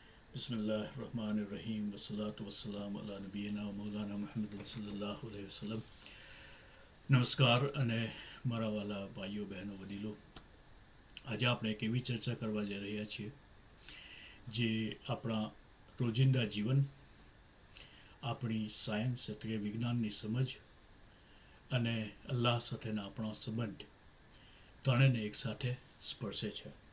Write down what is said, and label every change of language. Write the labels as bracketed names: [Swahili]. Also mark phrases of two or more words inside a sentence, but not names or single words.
[Arabic] بسم الله الرحمن الرحيم والصلاة والسلام على نبينا مولانا محمد صلى الله عليه وسلم. [Gujarati] નમસ્કાર અને મારા વાલા ભાઈઓ બહેનો વડીલો, આજે આપણે એક એવી ચર્ચા કરવા જઈ રહ્યા છીએ જે આપણા રોજિંદા જીવન, આપણી સાયન્સ એટલે કે વિજ્ઞાનની સમજ અને અલ્લાહ સાથેના આપણો સંબંધ ત્રણેયને એકસાથે સ્પર્શે છે.